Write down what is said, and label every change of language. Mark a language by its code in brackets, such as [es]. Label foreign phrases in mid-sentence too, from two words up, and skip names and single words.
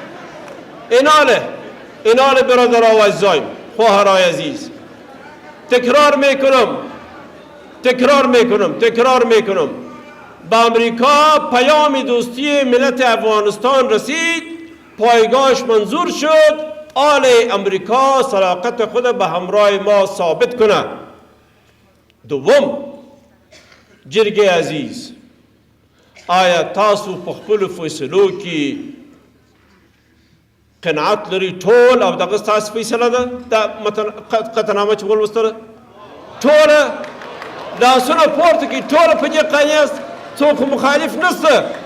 [fa] اینال برادر و عزیزایم، خواهرای عزیز، تکرار میکنم به امریکا پیام دوستی ملت افغانستان رسید، پایگاهش منظور شد. آل امریکا صداقت خود به همراه ما ثابت کنه. دوم، جرگه عزیز، [ps] آیا تاسو په خپلو فیصلو کې قناعت لري؟ ټول او دغه ستاسو فیصله ده د قطعنامه چې ولوستله؟ ټوله لاسونه پورته کړي، ټوله په دې قانع یاست، څوک مخالف نشته.